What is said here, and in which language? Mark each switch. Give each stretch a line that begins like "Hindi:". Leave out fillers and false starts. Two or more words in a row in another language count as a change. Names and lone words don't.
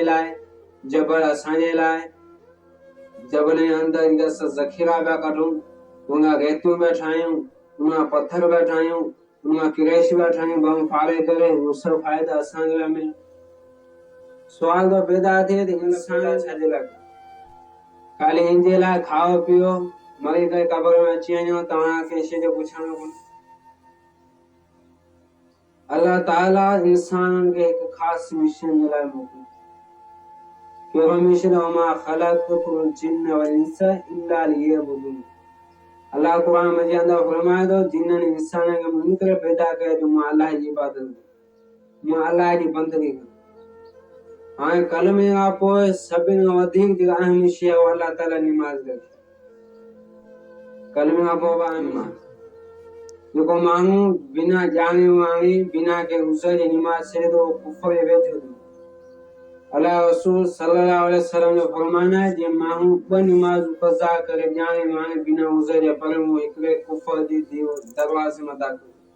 Sindhi: लाइ जबल असांजे लाइ जबल जे अंदरि असां ज़ख़ीरा पिया कढूं उनखां रेतियूं पिया ठाहियूं उनखां पथर पिया ठाहियूं उनखां क्रेश पिया ठाहियूं बम फाड़े करे उहो सभु फ़ाइदा असांखे पिया मिलनि सुवाल तो पैदा थिए त इंसान छाजे लाइ ख़ाली इन जे लाइ खाओ पीओ मरी करे क़बर में अची वञो तव्हांखे शइ जो पुछणो कोन्हे अल्लाह ताला इंसाननि खे हिकु ख़ासि मिशन जे लाइ मोकिलियो कहिड़ो मिशन
Arabic: و ما خلقت الجن و الإنس إلا ليعبدون
Sindhi: अल्लाह कुरान में जे अंदर फरमाए थो जिन्ननि इंसाननि खे मूं इन करे पैदा कयो जो मां अल्लाह जी इबादत मां अल्लाह जी बंदगी हाणे कलमे खां पोइ सभिनि खां वधीक जेका अहम शइ आहे अल्लाह ताला निमाज़ रखी कलमे खां पोइ निमाज़ जेको माण्हू बिना ॼाणे वाणे बिना के उज़र जे निमाज़ छॾे थो कुफर जे वेझो थो अल्लाह रसूल
Arabic: صلى الله عليه وسلم
Sindhi: जो फरमान आहे जे माण्हू ॿ निमाज़ूं क़ज़ा करे ॼाणे वाणे बिना उज़र जे पढ़े उहो हिकिड़े कुफर जी दरवाज़े में दाख़िल